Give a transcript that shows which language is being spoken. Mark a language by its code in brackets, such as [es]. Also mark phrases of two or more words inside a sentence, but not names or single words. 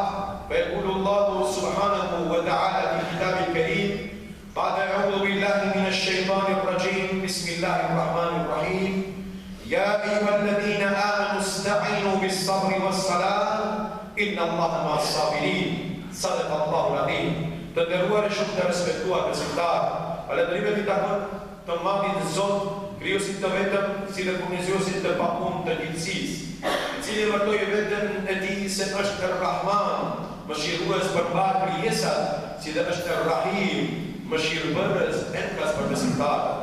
[ar] فيقول الله سبحانه وتعالى في كتابه الكريم بعد أعوذ بالله من الشيطان الرجيم بسم الله الرحمن الرحيم يا أيها الذين آمنوا استعينوا بالصبر والصلاة إن الله مع الصابرين صدق الله العظيم [sq] të nderuar e shumë të respektuar besimtarë, falënderimet i takon të Madhit Zot, krijuesit të vetëm, si dhe furniziosit të papunë të gjithësisë, i cili vërtoi veten e tij se është Ar-Rahman, mëshirues për mbar krijesat, si dhe është Ar-Rahim, mëshirbërës entras për besimtarët.